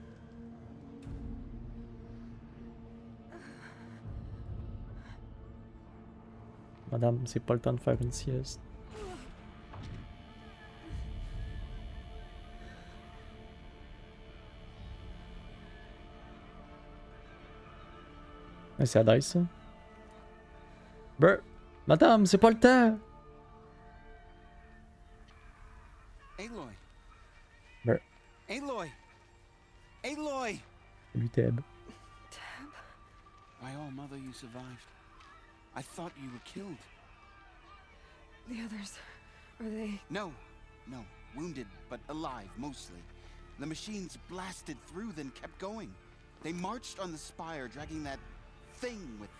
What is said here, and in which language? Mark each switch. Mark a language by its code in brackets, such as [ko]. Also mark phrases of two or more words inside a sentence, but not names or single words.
[fr] Madame, c'est pas le temps de faire une sieste. C'est à Dice, ça. Brr. Madame, c'est pas le temps! Aloy! Brr. Aloy! Aloy! Salut, Teb. [en] My own mother, you survived. I thought you were killed. The others, are they? No, wounded, but alive, mostly. The machines blasted through, then kept going. They marched on the spire, dragging that thing with them.